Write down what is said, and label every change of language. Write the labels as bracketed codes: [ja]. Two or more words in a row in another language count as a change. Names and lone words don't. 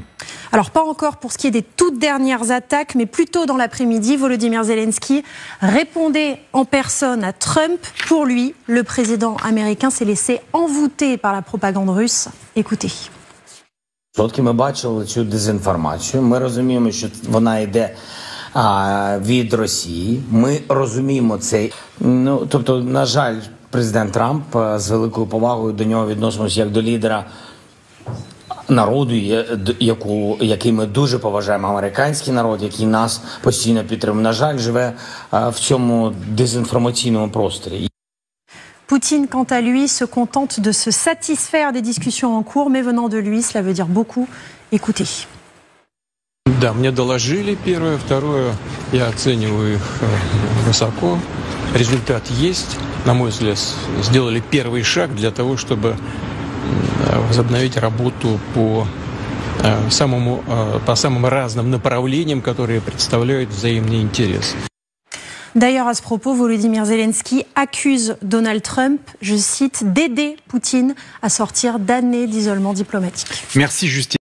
[fr] Alors pas encore pour ce qui est des toutes dernières attaques, mais plutôt dans l'après-midi, Volodymyr Zelensky répondait en personne à Trump. Pour lui, le président américain s'est laissé envoûter par la propagande russe. Écoutez. [uk] Ми бачили цю дезінформацію, ми розуміємо, що вона йде від Росії, ми розуміємо цей, тобто, на жаль, президент Трамп з великою повагою до нього відносимося як до лідера народу, який ми дуже поважаємо, американський народ, який нас постійно підтримує, на жаль, живе в цьому дезінформаційному просторі. [fr] Poutine, quant à lui, se contente de se satisfaire des discussions en cours, mais venant de lui, cela veut dire beaucoup. Écoutez. [ru] Да, мне доложили первое, второе, я оцениваю их высоко. Результат есть. На мой взгляд, сделали первый шаг для того, чтобы возобновить работу по самым разным направлениям, которые представляют взаимный интерес. [fr] D'ailleurs, à ce propos, Volodymyr Zelensky accuse Donald Trump, je cite, d'aider Poutine à sortir d'années d'isolement diplomatique. Merci Justine.